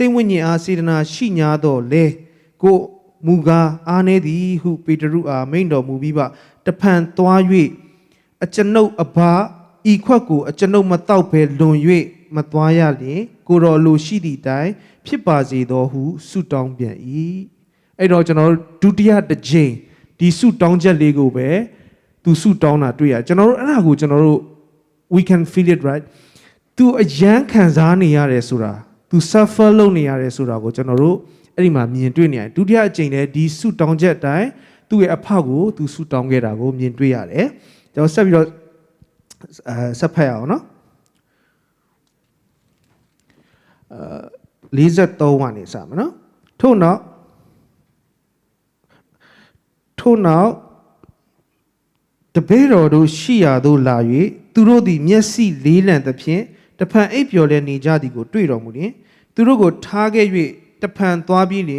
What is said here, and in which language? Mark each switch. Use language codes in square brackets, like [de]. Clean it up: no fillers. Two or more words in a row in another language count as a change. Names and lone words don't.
[my] တ်ဝိညာဉ်အားစေတနာရှိ냐တော့လေကိုမူကားအားနေသည်ဟုပေတရုအားမိန့်တော်မူပြီးပါတဖန်သွား၍အကျွန်ုပ်အဘဤခွက် ကိုအကျွန်ုပ်မတောက်ဘဲလွန်၍မသွားရလျင်ကိုတော်လိုရှိသည့်တိုင်ဖြစ်ပါစေသောဟုဆုတောင်းပြန် ၏အဲ့တော့ကျွန်တော်ဒုတိယတစ်ကြိမ်ဒီဆုတောင်းချက်လေးကိုပဲသူဆုတောင်းတာတွေ့ရကျွန်တော်တို့အဲ့ဒါကိုကျွန်တော်တို့ [en] we can feel it right [my] သူအယမ်းခံစားနေရတယ်ဆိုတာသူ suffer လုပ်နေရတယ်ဆိုတာကိုကျွန်တော်တို့အဲ့ဒီမှာမြင်တွေ့နေရတယ်ဒုတိယအကြိမ်လည်းဒီဆုတောင်းချက်အတိုင်းသူ့ရဲ့အဖကိုသူဆုတောင်းခဲ့တာကိုမြင်တွေ့ရတယ်ကျွန်တော်ဆက်ပြီးတော့ဆက်ဖတ်ရအောင်နော် 43ကနေစမယ်နော်ထို့နောက်တပည့်တော်တို့ရှိရာသို့လာ၍သူတို့သည်မျက်စိလေးလံသဖြင့်တဖန်အိပ်ပျော်လျက်နေကြသည်ကိုတွေ့တော်မူလျင်သူတို့ကိုထားခဲ့၍တဖန်သွားပြီးလျင်